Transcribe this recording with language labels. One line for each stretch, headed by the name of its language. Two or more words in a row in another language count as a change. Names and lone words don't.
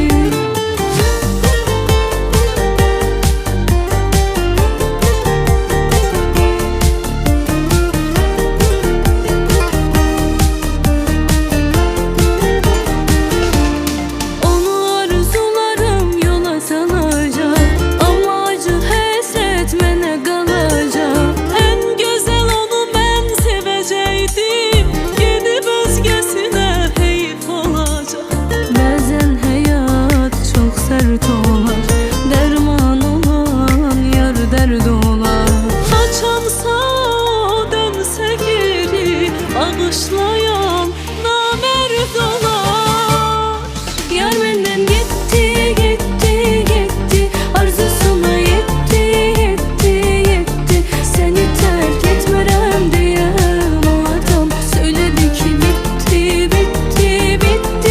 Azerbaijani: Onu arzularım yola salacak, ama acı həsrət mənə qalacaq.
Turkish: En güzel onu ben seveceydim. Gidip özgesine heyif olacak.
Azerbaijani: Bəzən həyat çox sərt olar, dərman olan yar dərd olar. Açansa dönse geri, bağışlayan namerd olar.
Turkish: Yar benden gitti, gitti, gitti. Arzusuna yetti, yetti, yetti. Seni terk
Azerbaijani: etmərəm deyən
Turkish: o adam söyledi ki bitti, bitti, bitti.